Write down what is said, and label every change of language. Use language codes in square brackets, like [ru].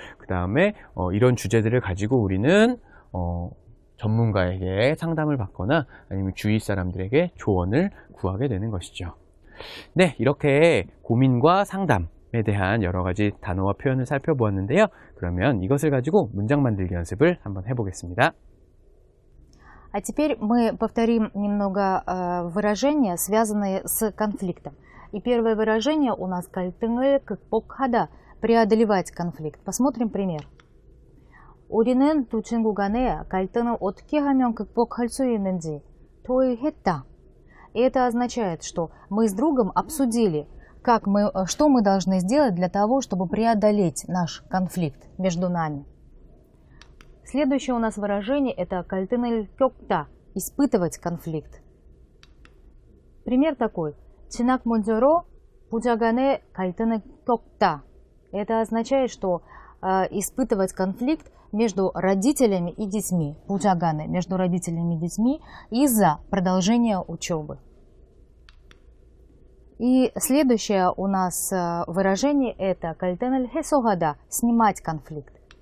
[ko] 그 다음에 이런 주제들을 가지고 우리는 전문가에게 상담을 받거나 아니면 주위 사람들에게 조언을 구하게 되는 것이죠. 네, 이렇게 고민과 상담, 대한 여러 가지 단어와 표현을 살펴보았는데요. 그러면 이것을 가지고 문장 만들기 연습을 한번 해보겠습니다. [ru] А теперь мы повторим немного выражения, связанные с конфликтом. И первое выражение у нас [ko] кальтынг을 극복하다, [ru] преодолевать конфликт. Посмотрим пример. [ko] 우리는 두 친구 간의 갈등을 어떻게 하면 극복할 수 있는지 토의했다. [ru] И это означает, что мы с другом обсудили, что мы должны сделать для того, чтобы преодолеть наш конфликт между нами. Следующее у нас выражение это [ko] кальтын을 겪다, [ru] испытывать конфликт. Пример такой. [ko] 지nak 문제로 부자 간의 갈등을 겪다. [ru] Это означает, что испытывать конфликт между родителями и детьми, [ko] 부자 간에, [ru] между родителями и детьми из-за продолжения учебы. И следующее у нас выражение это [ko] 갈등을 해소하다, [ru] снимать конфликт.